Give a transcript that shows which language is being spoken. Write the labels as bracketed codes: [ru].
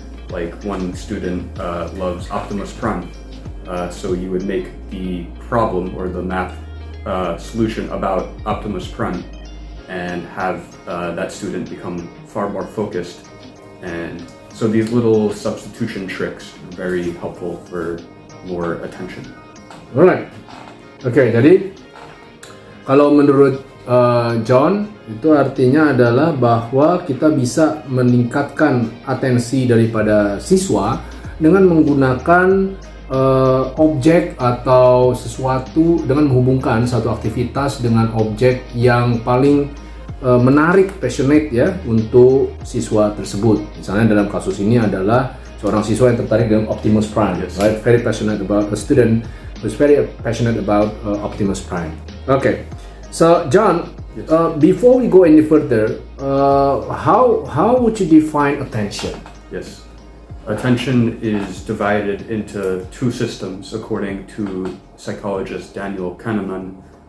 [en] Like one student loves Optimus Prime. So you would make the problem or the math solution about Optimus Prime and have that student become far more focused. And so these little substitution tricks are very helpful for more attention. Alright. [id] Oke, jadi kalau menurut John itu artinya adalah bahwa kita bisa meningkatkan atensi daripada siswa dengan menggunakan objek atau sesuatu, dengan menghubungkan satu aktivitas dengan objek yang paling menarik, passionate ya untuk siswa tersebut. Misalnya dalam kasus ini adalah seorang siswa yang tertarik dengan Optimus Prime, [en] yes. Right? Very passionate about a student who's very passionate about Optimus Prime. Okay, so John, yes. Before we go any further, how would you define attention? Yes. Attention is divided into two systems according to psychologist Daniel Kahneman.